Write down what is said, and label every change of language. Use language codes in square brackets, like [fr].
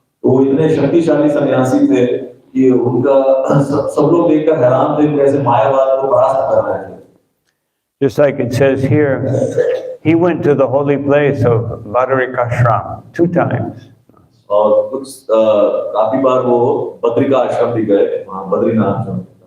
[hi] वो इतने शक्तिशाली सन्यासी थे कि उनका सब लोग देखकर हैरान थे कैसे मायावाद को परास्त कर रहे थे। [en] Just like it says here, he went to the holy place of Bhadarikashram 2 times. [hi] और कुछ काफी बार वो बद्रिका आश्रम भी गए, वहाँ बद्रीनाथ आश्रम।